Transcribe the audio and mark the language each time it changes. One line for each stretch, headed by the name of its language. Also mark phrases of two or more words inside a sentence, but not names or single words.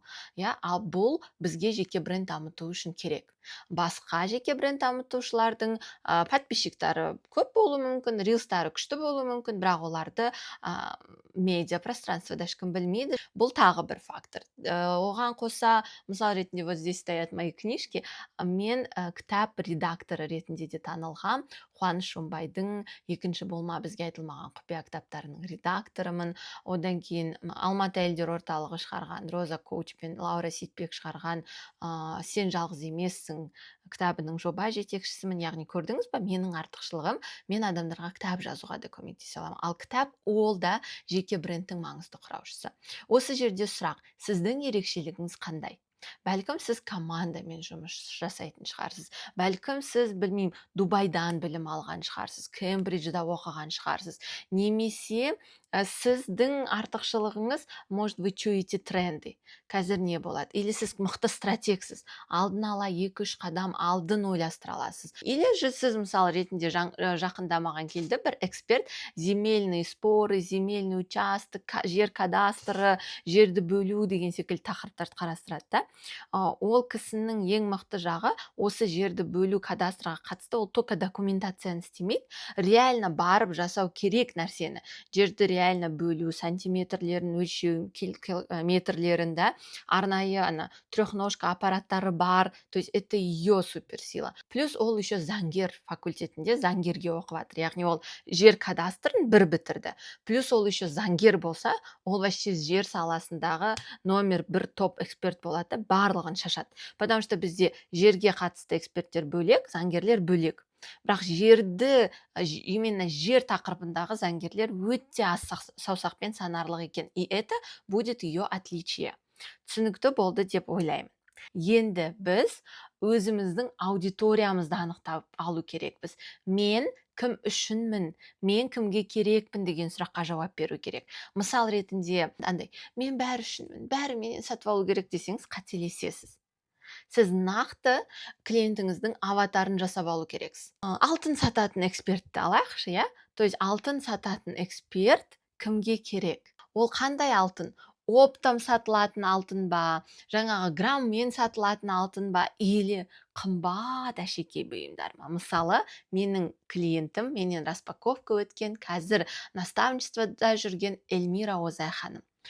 Kazakh: Ал бұл бізге жеке бренд дамыту үшін керек. Басқа жеке бренд дамытушылардың подписчиктары көп болуы мүмкін, рилстары күшті болуы мүмкін, бірақ оларды медиа пространствода ешкім білмейді. Бұл тағы бір фактор. Оған қоса, мысал ретінде
Russian: вот здесь стоят мои книжки,
Kazakh: мен кітап редакторы ретінде де танылғам. Қуаныш Шомбайдың екінші болма бізге айтылмаған құпия кітаптарының редакторымын. Одан кейін Алматы әйелдер орталығы шығарған, Роза Коуч пен Лаура Сейтбек шығарған Сен жалғыз емессің кітабының жоба жетекшісімін. Яғни көрдіңіз ба, менің артықшылығым, мен адамдарға кітап жазуға да көмектесе аламын. Ал кітап ол да жеке брендтің маңызды құраушысы. Осы жерде сұрақ: сіздің ерекшелігіңіз қандай? Бәлкім сіз командамен жұмыс жасайтын шығарсыз. Бәлкім сіз, білмеймін, Дубайдан білім алған шығарсыз, Кембриджда оқыған шығарсыз. Немесе сіздің артықшылығыңыз,
Russian: может, вы чуете тренды.
Kazakh: Қазір не болады? Или сіз мықты стратегсіз, алдын ала 2-3 қадам алдын ойластыра аласыз.
Russian: Или же
Kazakh: сіз, мысал ретінде, жақында маған келді бір эксперт,
Russian: земельные споры, земельный участок,
Kazakh: жер кадастры, жерді бөлу деген секілді тақырыптарды қарастырады да. Ол кісінің ең мықты жағы осы жерді бөлу кадастрға қатысты, ол только документацияны істемейді, реально барып жасау керек нәрсені. Жерді реально бөлу, сантиметрлерін өлшеу, метрлерінде арнайы трехножка аппараттары бар.
Russian: То есть это ее суперсила.
Kazakh: Плюс ол еще заңгер факультетінде заңгерге оқып жатыр. Яғни ол жер кадастрын бір бітірді. Плюс ол еще заңгер болса, ол вообще жер саласындағы номер 1 топ эксперт болады, барлығын шашады.
Russian: Потому что
Kazakh: бізде жерге қатысты эксперттер бөлек, заңгерлер бөлек. Бірақ жерді, именно жер тақырыбындағы заңгерлер өте аз саусақпен санарлық екен.
Russian: И это будет ее отличие.
Kazakh: Түсінікті болды деп ойлаймын. Енді біз өзіміздің аудиториямызды анықтап алу керекпіз. Мен кім үшінмін, мен кімге керекпін деген сұраққа жауап беру керек. Мысал ретінде, мен бәрі үшінмін, бәрі менен сатып алу керек десеңіз, қателесесіз. Сіз нақты клиентіңіздің аватарын жасап алу керексіз. Алтын сататын экспертті алайықшы, я? То есть алтын сататын эксперт кімге керек? Ол қандай алтын? оптом сатылатын алтын ба, жаңағы граммен сатылатын алтын ба, или қымбат әшекей бұйымдар ма? Мысалы, менің клиентім, менен распаковка өткен, қазір наставничествода жүрген Эльмира Озай ханым.